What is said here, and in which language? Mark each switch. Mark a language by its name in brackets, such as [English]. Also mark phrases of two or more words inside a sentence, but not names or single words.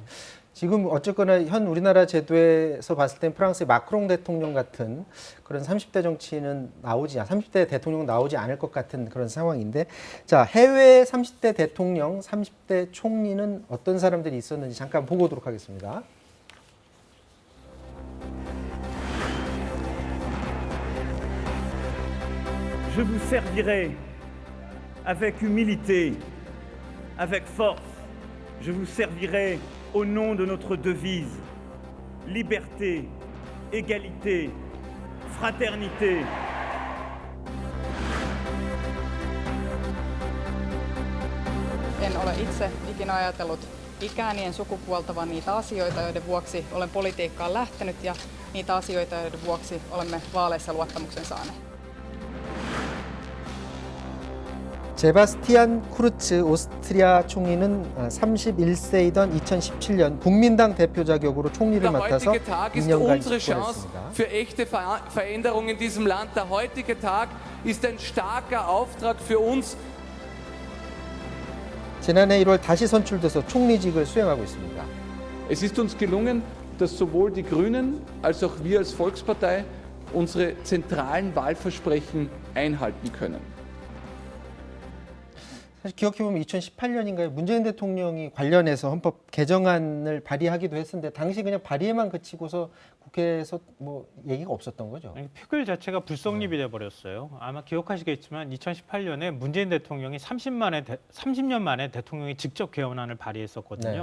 [Korean] 지금 어쨌거나 현 우리나라 제도에서 봤을 땐 프랑스의 마크롱 대통령 같은 그런 30대 정치인은 30대 대통령 나오지 않을 것 같은 그런 상황인데, 자, 해외 30대 대통령, 30대 총리는 어떤 사람들이 있었는지 잠깐 보고 오도록 하겠습니다. [French] Je vous servirai avec humilité, avec force. Je vous servirai au nom de notre devise, liberté, égalité, fraternité. [Finnish] En ole itse ikinä ajatellut ikääni en sukupuolta, vaan niitä asioita, joiden vuoksi olen politiikkaan lähtenyt ja niitä asioita, joiden vuoksi olemme vaaleissa luottamuksen saaneet. [Korean] 제바스티안 쿠르츠 오스트리아 총리는 31세이던 2017년 국민당 대표 자격으로 총리를 맡아서 2년간 집권했습니다. [German] für echte Veränderungen in diesem Land. Der heutige Tag ist ein starker Auftrag für uns. [Korean] 지난해 1월 다시 선출돼서 총리직을 수행하고 있습니다. [German] Es ist uns gelungen, dass sowohl die Grünen als auch wir als Volkspartei unsere zentralen Wahlversprechen einhalten können. [Korean] 사실 기억해보면 2018년인가요? 문재인 대통령이 관련해서 헌법 개정안을 발의하기도 했었는데 당시 그냥 발의에만 그치고서 국회에서 뭐 얘기가 없었던 거죠. 아니, 표결 자체가 불성립이 돼버렸어요. 아마 기억하시겠지만 2018년에 문재인 대통령이 30년 만에 대통령이 직접 개헌안을 발의했었거든요.